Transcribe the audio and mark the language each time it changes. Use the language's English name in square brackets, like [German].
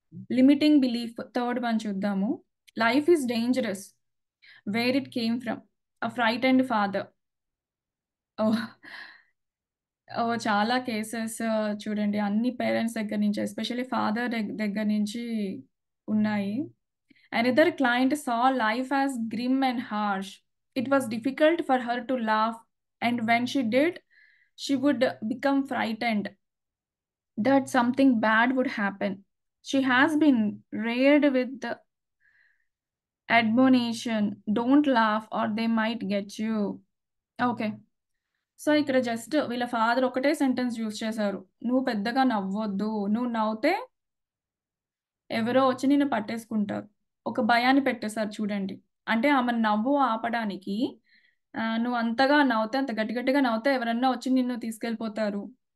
[English] Limiting belief third one చూద్దాము. Life is dangerous. Where it came from. A frightened father. Oh! Oh! [Telugu] చాలా cases చూడండి అన్ని parents దగ్గర నుంచి ఎస్పెషల్లీ ఫాదర్ దగ్గర నుంచి ఉన్నాయి. [English] Another client saw life as grim and harsh. It was difficult for her to laugh, and when she did, she would become frightened that something bad would happen. She has been reared with the admonition, "Don't laugh or they might get you." Okay. [Telugu] So, ఇక్కడ just వీళ్ళ father ఒకటే sentence use చేశారు. "నువ్వు పెద్దగా నవ్వొద్దు. నువ్వు నవ్వుతే ఎవరో వచ్చి నిన్ను పట్టేసుకుంటారు." ఒక భయాన్ని పెట్టేసారు చూడండి. అంటే ఆమె నవ్వు ఆపడానికి నువ్వు అంతగా నవ్వుతే అంత గట్టి గట్టిగా నవ్వుతే ఎవరన్నా వచ్చి నిన్ను తీసుకెళ్ళిపోతారు.